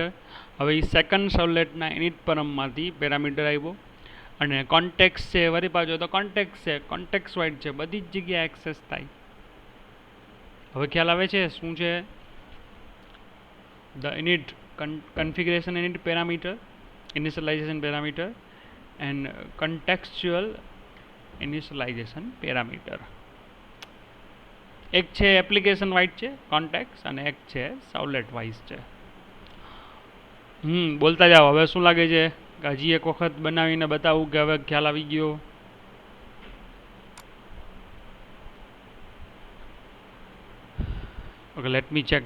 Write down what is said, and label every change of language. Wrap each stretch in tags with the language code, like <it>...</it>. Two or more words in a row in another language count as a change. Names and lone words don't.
<gu>હવે એ સેકન્ડ સવલેટના ઇનિટ પરમમાંથી પેરામીટર આવ્યો, અને કોન્ટેક્સ્ટ છે વળી પાછો તો કોન્ટેક્સ્ટ છે,</gu> <en>context wide</en> <gu>છે, બધી જ જગ્યાએ એક્સેસ થાય. હવે ખ્યાલ આવે છે શું છે,</gu> <en>the init configuration init parameter, initialization parameter, and contextual initialization parameter.</en> <gu>એક છે</gu> <en>application wise</en> <gu>છે કોન્ટેક્સ, અને એક છે</gu> <en>servlet wise</en> <gu>છે. બોલતા જાઓ. હવે શું લાગે છે, હજી એક વખત બનાવીને બતાવું કે હવે ખ્યાલ આવી ગયો. ઓકે,</gu> <en>let me check.</en>